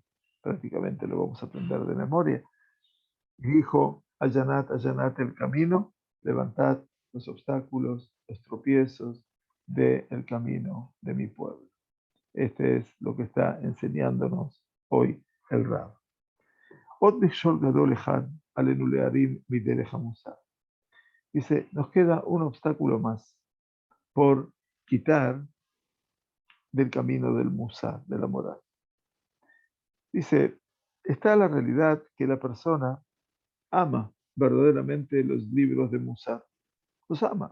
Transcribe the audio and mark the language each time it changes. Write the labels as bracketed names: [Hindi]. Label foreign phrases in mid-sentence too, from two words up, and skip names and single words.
[Spanish] Prácticamente lo vamos a aprender de memoria. Y dijo, allanat el camino, levantad los obstáculos, los tropiezos del camino de mi pueblo. Este es lo que está enseñándonos hoy el Rab. [Hebrew] Od מכשול גדול אחד עלינו להרים מדרך המוסר. [Spanish] Dice, nos queda un obstáculo más por quitar del camino del musar, de la moral. Dice, está la realidad que la persona ama verdaderamente los libros de musar, los ama.